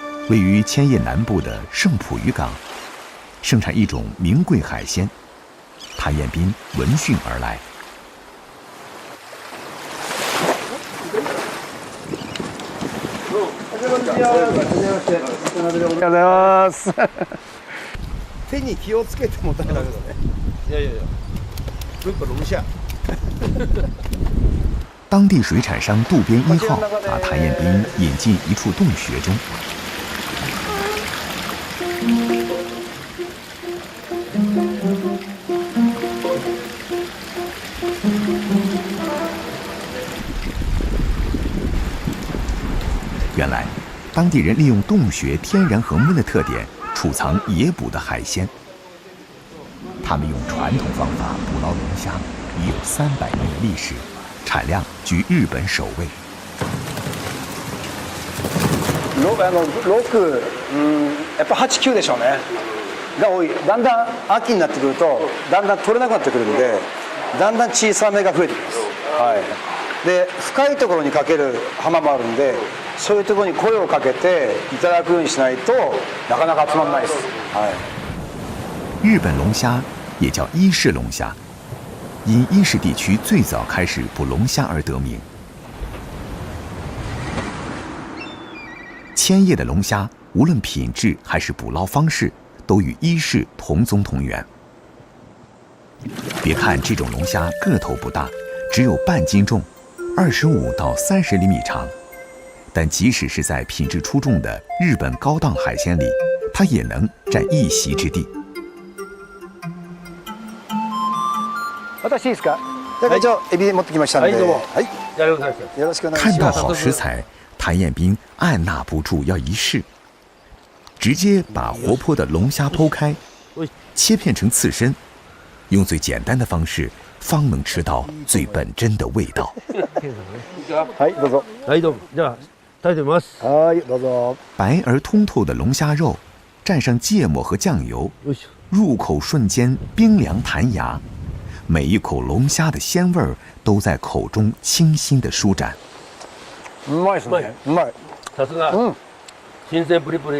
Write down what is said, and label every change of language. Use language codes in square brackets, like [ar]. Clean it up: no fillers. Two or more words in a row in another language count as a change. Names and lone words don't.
[zh] 位于千叶南部的盛浦渔港，盛产一种名贵海鲜。谭彦斌闻讯而来。 [ja] 手に気をつけて持たないとダメですね。いやいやいや、 [zh] 这个龙虾。当地水产商渡边一号把谭彦斌引进一处洞穴中。原来，当地人利用洞穴天然恒温的特点，储藏野捕的海鲜。他们用传统方法捕捞龙虾，已有300年的历史，产量居日本首位。 [ja] 6、やっぱ8、9でしょうね。が多い。だんだん秋になってくると、だんだん取れなくなってくるので、だんだん小さめが増えてきます。はい。で、深いところにかける浜もあるんで、そういうところに声をかけていただくようにしないとなかなか集まらないです。はい。 [zh] 日本龙虾也叫伊势龙虾，因伊势地区最早开始捕龙虾而得名。千叶的龙虾，无论品质还是捕捞方式，都与伊势同宗同源。别看这种龙虾个头不大，只有半斤重，25到30厘米长，但即使是在品质出众的日本高档海鲜里，它也能占一席之地。 [ja] 私いいですか？会長、エビ持ってきましたんで。はい、どうも。はい。よろしくお願いします。 [zh] 看到好食材，谭彦斌按捺不住要一试，直接把活泼的龙虾剖开，切片成刺身，用最简单的方式，方能吃到最本真的味道。 [ja] はい、どうぞ。はい、どうも。じゃあ、食べてみます。はい、どうぞ。 [zh] 白而通透的龙虾肉，蘸上芥末和酱油，入口瞬间冰凉弹牙。每一口龙虾的鲜味儿都在口中清新的舒展。 [ja] うまいですね。うまい。さすが。新鮮プリプリ。